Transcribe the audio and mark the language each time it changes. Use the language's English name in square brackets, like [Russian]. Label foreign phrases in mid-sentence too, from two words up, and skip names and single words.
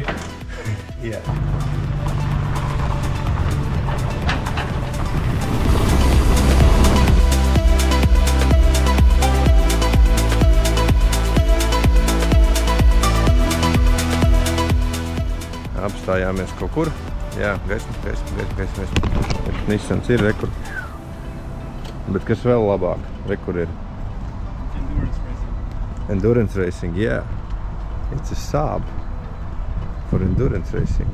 [English] Yeah. [Latvian] Apstājāmies kaut kur. Jā, gaismas. Nissans ir rekur. Bet kas vēl labāk? Rekur ir? [English] Endurance racing, yeah. It's a Saab for endurance racing.